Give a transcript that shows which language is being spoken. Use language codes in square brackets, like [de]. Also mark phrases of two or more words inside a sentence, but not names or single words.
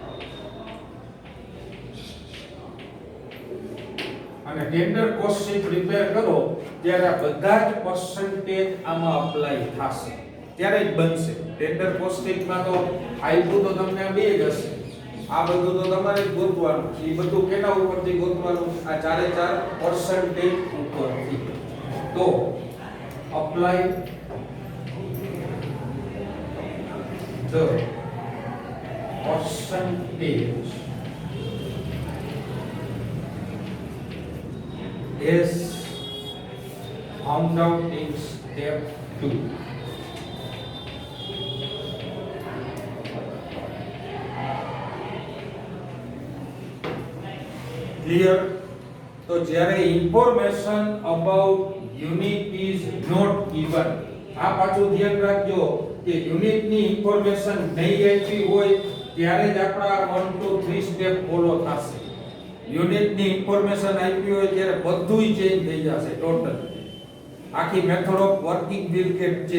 [gu] અને [en] tender cost sheet prepare [gu] કરો ત્યારે આ બધા જ પર્સન્ટેજ આમાં અપ્લાય થશે ત્યારે જ બનશે. [en] tender cost [gu] શીટમાં તો આપ્યું તો તમને બે જ હશે. આ બધું તો તમારે જ ગોતવાનું. એ બધું કેના ઉપરથી ગોતવાનું આ ચારે ચાર પર્સન્ટેજ ઉપરથી. [en] તો અપ્લાય the percentage is found out in step 2. Clear? [gu] તો જ્યારે [en] information about unit is not given, [gu] આ પાછું ધ્યાન રાખજો કે યુનિટ ની ઇન્ફોર્મેશન નહીં આપી હોય ત્યારે જ આપણા 1 2 3 [en] step follow [gu] થશે. યુનિટ ની ઇન્ફોર્મેશન આપી હોય ત્યારે બધુંય ચેન્જ થઈ જશે ટોટલ. [en] આખી method of working will get change.